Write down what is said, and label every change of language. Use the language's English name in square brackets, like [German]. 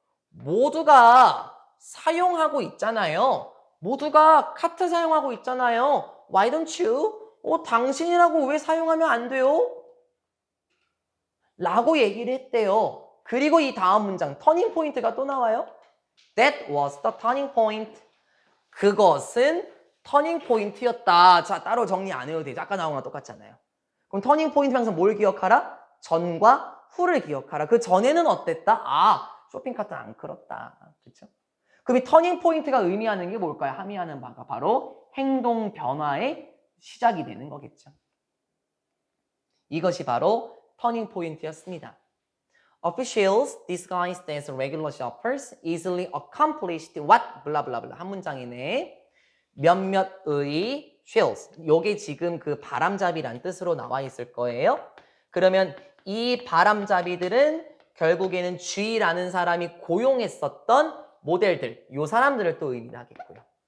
[Korean] 모두가 사용하고 있잖아요. 모두가 카트 사용하고 있잖아요. [English] Why don't you? [Korean] 당신이라고 왜 사용하면 안 돼요? 라고 얘기를 했대요. 그리고 이 다음 문장, 터닝 포인트가 또 나와요. [English] That was the turning point. [Korean] 그것은 터닝 포인트였다. 자, 따로 정리 안 해도 되죠. 아까 나온 거랑 똑같잖아요. 그럼 터닝 포인트 항상 뭘 기억하라? 전과 후를 기억하라. 그 전에는 어땠다? 쇼핑카트 안 끌었다. 그렇죠? 그럼 이 터닝 포인트가 의미하는 게 뭘까요? 함의하는 바가 바로 행동 변화의 시작이 되는 거겠죠. 이것이 바로 터닝 포인트였습니다. [English] Officials disguised as regular shoppers easily accomplished what? [Korean] 블라블라블라. 한 문장이네. 몇몇의 shields. 요게 지금 그 바람잡이란 뜻으로 나와 있을 거예요. 그러면 이 바람잡이들은 결국에는 G라는 사람이 고용했었던 모델들, 요 사람들을 또 의미하겠고요.